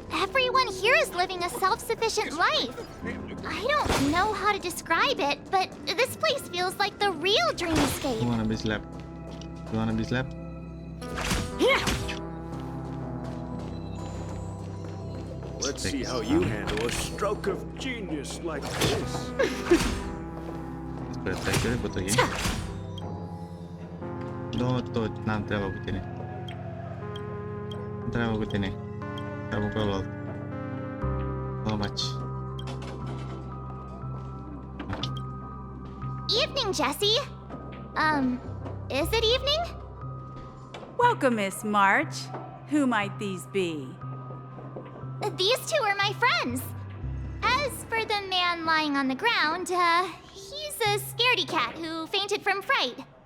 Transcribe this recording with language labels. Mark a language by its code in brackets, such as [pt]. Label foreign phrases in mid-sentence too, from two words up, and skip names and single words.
[en] Everyone here is living a self-sufficient life. I don't know how to describe it, but this place feels like the real dreamscape. You wanna be slapped? You wanna be slapped? Let's see how you handle a stroke of genius like this. [ro] Spre trecere cu tăi. Tot, n-am treabă cu tine. N-am treabă cu tine. Treabă cu ălalt. [en] So much. Evening, Jessie. Is it evening? Welcome, Miss March. Who might these be? These two are my friends. As for the man lying on the ground, he's a scaredy cat who fainted from fright.